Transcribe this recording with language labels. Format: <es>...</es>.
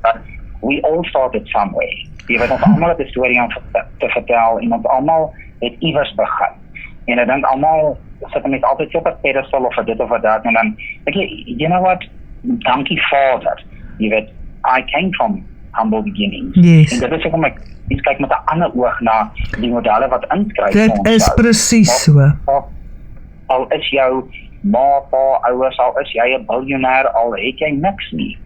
<en>But we all started somewhere.</en> <af>Jy weet, ons almal het 'n storie om te vertel en ons almal het iewers begin. En ek dink almal sit net altyd op 'n pedestal of dit of dat en dan dink jy,</af> <en>you know what,</en> <af>dankie Vader. Jy weet,</af> <en>I came from humble beginnings. Yes.</en> <af>En dit is hoekom ek kyk met 'n ander oog na die modelle wat inskryf. Dit is presies so. Al is jou ma, pa, ouers, al is jy 'n biljoenêr, al het jy niks nie.</af>